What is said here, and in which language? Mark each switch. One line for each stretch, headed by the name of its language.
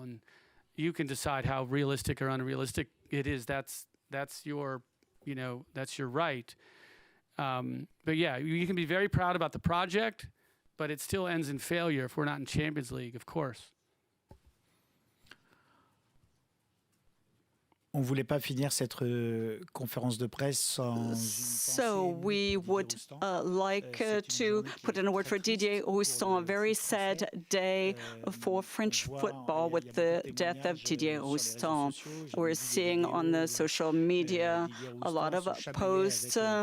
English: And you can decide how realistic or unrealistic it is. That's your, that's your right. But yeah, you can be very proud about the project, but it still ends in failure if we're not in Champions League, of course.
French: On ne voulait pas finir cette conférence de presse sans.
English: So we would like to put in a word for Didier Roustan. A very sad day for French football with the death of Didier Roustan. We're seeing on the social media a lot of posts.